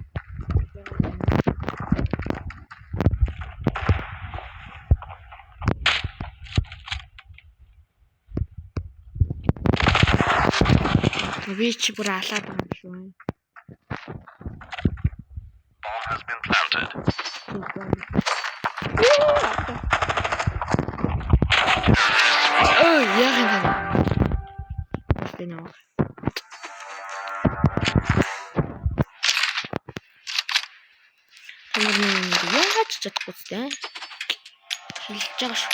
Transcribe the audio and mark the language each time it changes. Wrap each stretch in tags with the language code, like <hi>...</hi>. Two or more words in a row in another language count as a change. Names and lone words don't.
<mn>Би ч бүр алаад байгаа юм шүү.</mn> <en>Bomb has been planted.</en> <mn>Oh, яг энэ. Тэнийг. Яагаад ч чадахгүй дээ. хэлж байгаа шүү.</mn>